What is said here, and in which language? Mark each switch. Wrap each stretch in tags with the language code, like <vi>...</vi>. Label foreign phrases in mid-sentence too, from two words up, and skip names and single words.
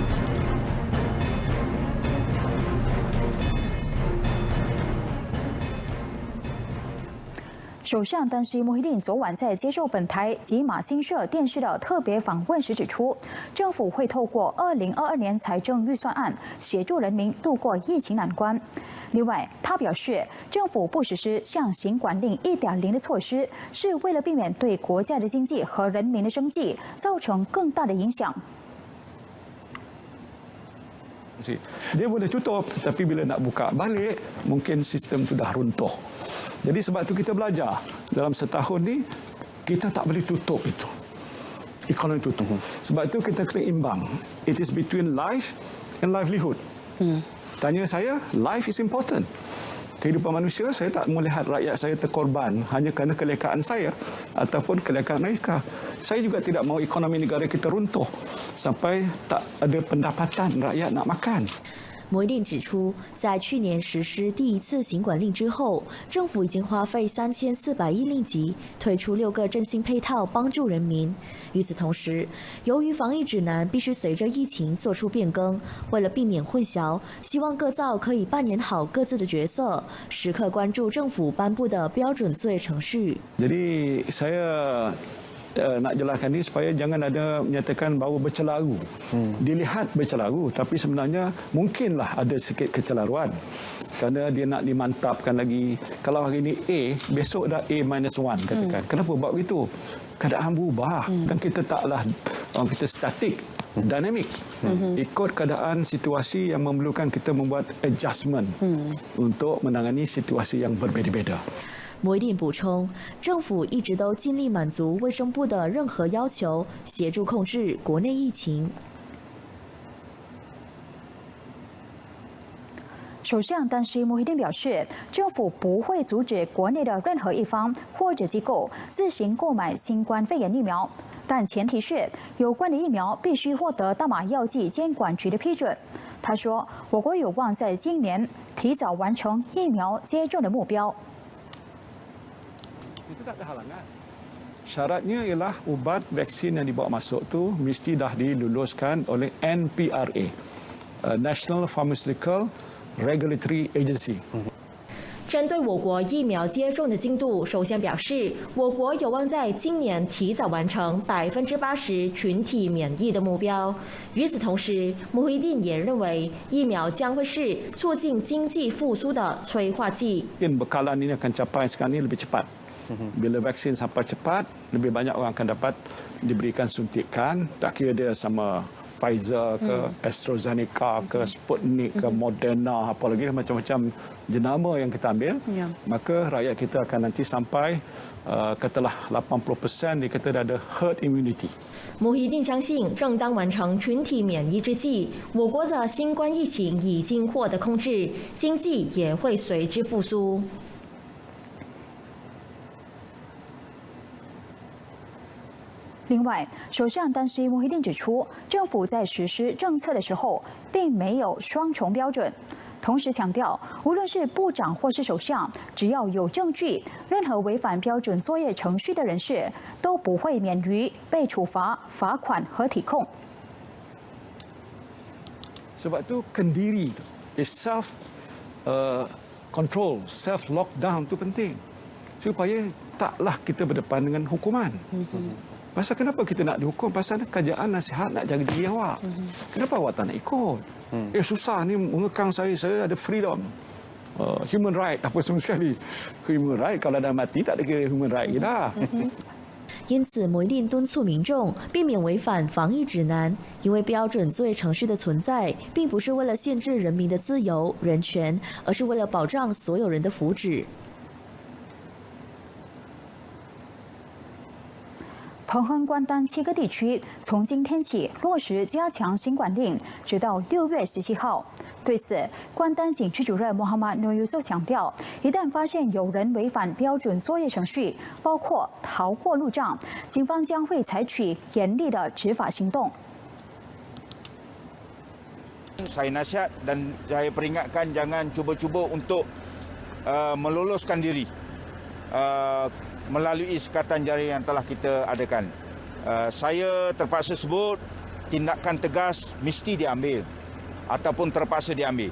<zh>首相丹斯穆希丁昨晚在接受本台及马新社电视的特别访问时指出，政府会透过2022年财政预算案协助人民度过疫情难关。另外，他表示，政府不实施像行管令1.0的措施，是为了避免对国家的经济和人民的生计造成更大的影响。</zh> <ms>Dia boleh tutup, tapi bila nak buka balik, mungkin sistem itu dah runtuh. Jadi sebab itu kita belajar dalam setahun ni kita tak boleh tutup itu. Ekonomi tutup. Sebab itu kita kena imbang.</ms> <en>It is between life and livelihood.</en> <ms>Tanya saya,</ms> <en>life is important.</en> <ms>Kehidupan manusia, saya tak melihat rakyat saya terkorban hanya kerana kelekaan saya ataupun kelekaan mereka. Saya juga tidak mahu ekonomi negara kita runtuh sampai tak ada pendapatan rakyat nak makan.</ms> <zh>摩定指出，在去年实施第1次行管令之后，政府已经花费3400亿令吉，推出6个振兴配套，帮助人民。与此同时，由于防疫指南必须随着疫情做出变更，为了避免混淆，希望各造可以扮演好各自的角色，时刻关注政府颁布的标准作业程序。</zh> <ms>Jadi saya nak jelaskan ini supaya jangan ada menyatakan bahawa bercelaru. Dilihat bercelaru, tapi sebenarnya mungkinlah ada sikit kecelaruan. Kerana dia nak dimantapkan lagi. Kalau hari ini A, besok dah A-1 katakan. Kenapa buat begitu? Keadaan berubah dan kita taklah kita statik. Dinamik ikut keadaan situasi yang memerlukan kita membuat adjustment untuk menangani situasi yang berbeza-beza.</ms> <zh>摩定补充，政府一直都尽力满足卫生部的任何要求，协助控制国内疫情。首相丹斯穆希丁表示，政府不会阻止国内的任何一方或者机构自行购买新冠肺炎疫苗，但前提是有关的疫苗必须获得大马药剂监管局的批准。他说，我国有望在今年提早完成疫苗接种的目标。</zh> <ms>Itu tak ada halangan. Syaratnya ialah ubat vaksin yang dibawa masuk tu mesti dah diluluskan oleh NPRA,</ms> <en>National Pharmaceutical Regulatory Agency.</en> <zh>针对我国疫苗接种的进度，首相表示，我国有望在今年提早完成80%群体免疫的目标。与此同时，穆希丁也认为，疫苗将会是促进经济复苏的催化剂。</zh> <ms>Bekalan ini akan capai sekarang ini lebih cepat. Bila vaksin sampai cepat, lebih banyak orang akan dapat diberikan suntikan. Tak kira dia sama Pfizer ke, AstraZeneca ke, Sputnik ke, Moderna, apa lagi macam-macam jenama yang kita ambil. Maka rakyat kita akan nanti sampai katalah 80% dia kata dah ada</ms> <en>herd immunity.</en> <zh>穆希丁相信，正当完成群体免疫之际，我国的新冠疫情已经获得控制，经济也会随之复苏。另外，首相丹斯穆希丁指出，政府在实施政策的时候，并没有双重标准。同时强调，无论是部长或是首相，只要有证据，任何违反标准作业程序的人士都不会免于被处罚、罚款和体控。</zh> <ms>Sebab tu kendiri</ms> <en>self control, self lockdown</en> <ms>tu penting supaya taklah kita berdepan dengan hukuman. Pasal kenapa kita nak dihukum? Pasal kerajaan nasihat nak jaga diri awak. Kenapa awak tak nak ikut? Susah ni mengekang saya ada freedom.</ms> <en>Human right</en> <ms>apa semua sekali.</ms> <en>Human right</en> <ms>kalau dah mati tak ada kira</ms> <en>human right</en> <ms>dah.</ms> <zh>因此，摩定敦促民众避免违反防疫指南，因为标准作业程序的存在，并不是为了限制人民的自由人权，而是为了保障所有人的福祉。同亨关丹7个地区从今天起落实加强新管令，直到6月17号。对此，关丹警区主任穆罕默努尤苏强调，一旦发现有人违反标准作业程序，包括逃过路障，警方将会采取严厉的执法行动。 Saya nasihat dan saya peringatkan jangan cuba-cuba untuk meloloskan diri melalui sekatan jari yang telah kita adakan. Saya terpaksa sebut tindakan tegas mesti diambil ataupun terpaksa diambil.</zh>